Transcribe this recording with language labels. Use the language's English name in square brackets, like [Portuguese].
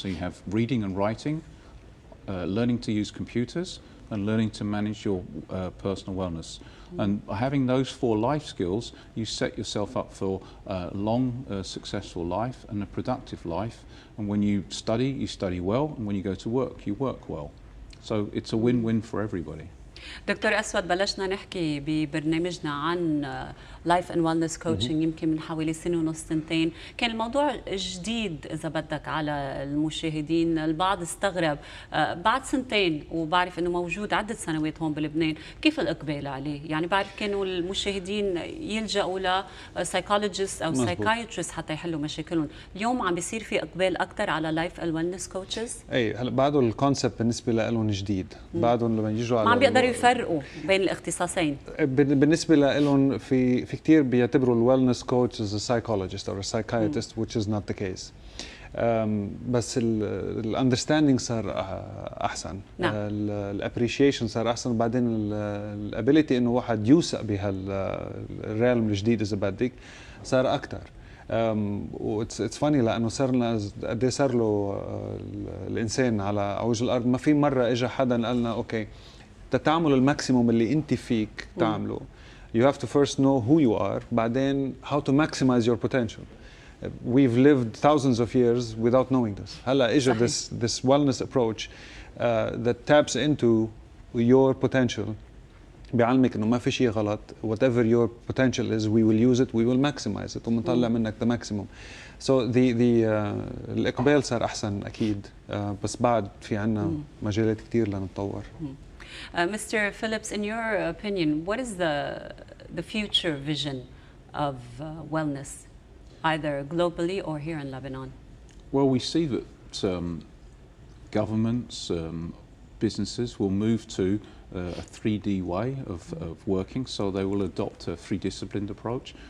[English] So you have reading and writing, learning to use computers, and learning to manage your personal wellness. And having those four life skills, you set yourself up for a long, successful life and a productive life. And when you study well, and when you go to work, you work well. So it's a win-win for everybody. [Arabic] دكتور أسود، بلشنا نحكي ببرنامجنا عن لايف اند ويلنس كوتشنج يمكن من حوالي سنة ونص سنتين. كان الموضوع جديد إذا بدك على المشاهدين، البعض استغرب بعد سنتين وبعرف إنه موجود عدة سنوات هون بلبنان، كيف الإقبال عليه؟ يعني بعرف كانوا المشاهدين يلجأوا ل سايكولوجيست أو سايكايتريست حتى يحلوا مشاكلهم، اليوم عم بيصير في إقبال أكثر على لايف اند ويلنس كوتشز؟ إيه، هلا بعده الكونسبت بالنسبة لهم جديد، بعدهم لما يجوا على ما عم بيقدروا يفرقوا بين الاختصاصين. بالنسبة لهم في كثير بيعتبروا الويلنس كوتش [English] as a psychologist or a psychiatrist, which is not the case. [Arabic] بس الاندرستاندينج صار احسن، الابريشيشن صار احسن، وبعدين الابيليتي انه واحد يوثق بهالريالم الجديد اذا بدك صار اكثر. واتس فاني لانه صرنا قد ايه صار له الانسان على وجه الارض، ما في مره اجى حدا قال لنا اوكي تعمل الماكسيموم اللي انت فيك تعمله. [English] You have to first know who you are, [Arabic] بعدين [English] how to maximize your potential. We've lived thousands of years without knowing this. [Arabic] هلا اجى [English] this wellness approach that taps into your potential. [Arabic] بيعلمك انه ما في شيء غلط. [English] Whatever your potential is, we will use it, we will maximize it. [Arabic] ومنطلع منك [English] the maximum. [Arabic] So الإقبال صار أحسن أكيد، بس بعد في عنا مجالات كتير لنتطور. [English] Mr. Phillips, in your opinion, what is the future vision of wellness, either globally or here in Lebanon? Well, we see that governments, businesses will move to a 3D way of working, so they will adopt a three-disciplined approach.